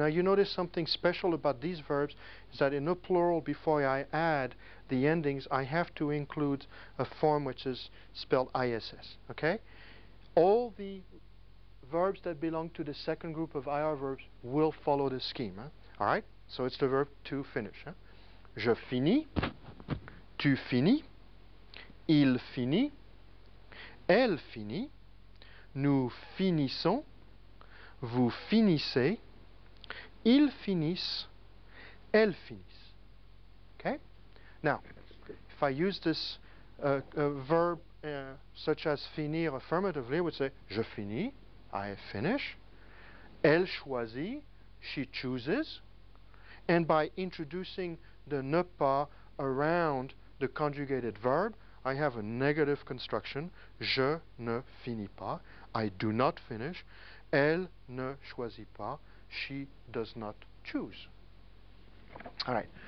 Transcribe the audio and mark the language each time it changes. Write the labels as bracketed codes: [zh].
[en] Now you notice something special about these verbs is that in the plural, before I add the endings, I have to include a form which is spelled ISS. Okay? All the verbs that belong to the second group of IR verbs will follow this scheme. Huh? All right? So it's the verb to finish. Huh? [fr] Je finis, tu finis, il finit, elle finit, nous finissons, vous finissez, ils finissent, elles finissent. [en] Okay? Now, if I use this verb such as finir affirmatively, I would say [fr] je finis, [en] I finish. [fr] Elle choisit, [en] she chooses. And by introducing the ne pas around the conjugated verb, I have a negative construction. [fr] Je ne finis pas. [en] I do not finish. [fr] Elle ne choisit pas. [en] She does not choose. All right.